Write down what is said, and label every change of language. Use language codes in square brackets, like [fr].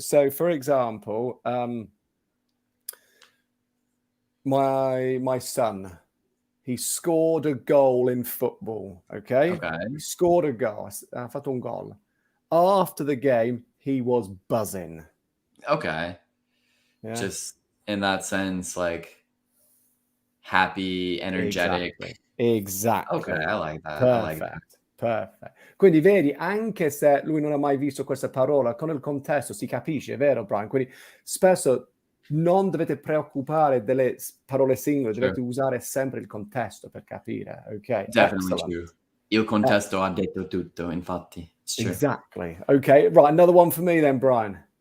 [en] So, for example, my son, he scored a goal in football. Okay. He scored a goal. [it] Ha fatto un gol. [en] After the game, he was buzzing. Okay. Yeah. Just in that sense, like happy, energetic. Exactly. Okay, I like that. [it] Perfetto. Quindi vedi, anche se lui non ha mai visto questa parola, con il contesto si capisce, vero Brian? Quindi spesso non dovete preoccupare delle parole singole, dovete usare sempre il contesto per capire, ok? [en] Definitely true. [it] Il contesto ha detto tutto, infatti. [en] It's true. Exactly. Okay, right, another one for me then, Brian.